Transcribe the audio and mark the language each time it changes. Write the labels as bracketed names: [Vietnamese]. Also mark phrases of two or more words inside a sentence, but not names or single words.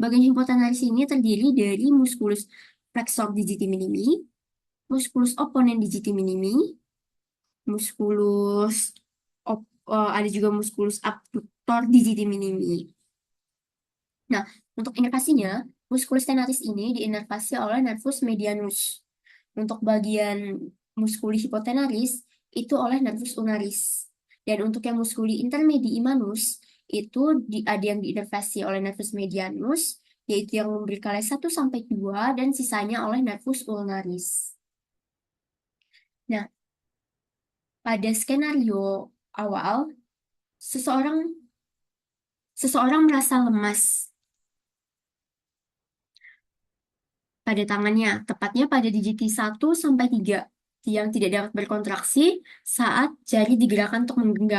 [Indonesian] Bagian hipotenaris ini terdiri dari [Latin] musculus flexor digiti minimi, musculus opponens digiti minimi, musculus [Indonesian] ada juga [Latin] musculus abductor digiti minimi. [Indonesian] Nah, untuk inervasinya, [Latin] musculus tenaris [Indonesian] ini diinervasi oleh [Latin] nervus medianus. [Indonesian] Untuk bagian [Latin] muskuli hipotenaris [Indonesian] itu oleh [Latin] nervus ulnaris. [Indonesian] Dan untuk yang [Latin] muskuli intermedii manus [Indonesian] itu ada yang diinervasi oleh [Latin] nervus medianus, [Indonesian] yaitu yang lumbricalis 1 sampai 2 dan sisanya oleh [Latin] nervus ulnaris. [Indonesian] Nah, pada skenario awal, seseorang seseorang merasa lemas pada tangannya, tepatnya pada digiti 1 sampai 3 yang tidak dapat berkontraksi saat jari digerakkan untuk menggenggam.